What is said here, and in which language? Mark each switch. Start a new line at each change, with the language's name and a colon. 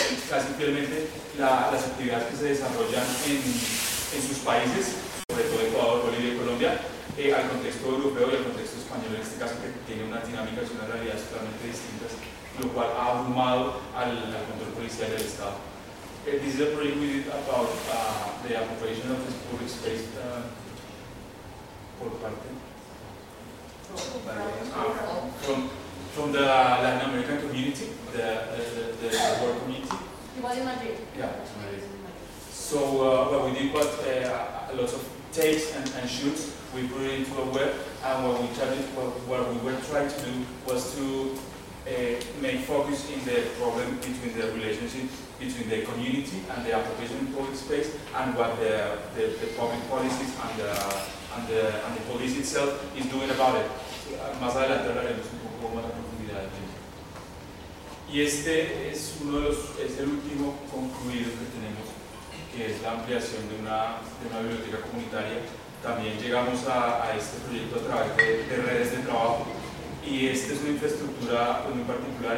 Spanish: casi fielmente las actividades que se desarrollan en sus países, sobre todo Ecuador, Bolivia y Colombia, al contexto europeo y al contexto español, en este caso, que tiene unas dinámicas y unas realidades totalmente distintas, lo cual ha abrumado al control policial del Estado.
English: This is a project we did about the appropriation of this public space
Spanish: por parte
English: from the Latin American community, the work community. It was in Madrid. Yeah, it's Madrid. So what we did was lots of takes and shoots. We put it into a web, and what we tried, what we were trying to do was to make focus in the problem between the relationship between the community and the appropriation in public space, and what the public policies and the police itself is doing about it.
Spanish: Más adelante hablaremos un poco más a profundidad de ello. Y este es el último concluido que tenemos, que es la ampliación de una biblioteca comunitaria. También llegamos a este proyecto a través de redes de trabajo, y esta es una infraestructura pues, muy particular.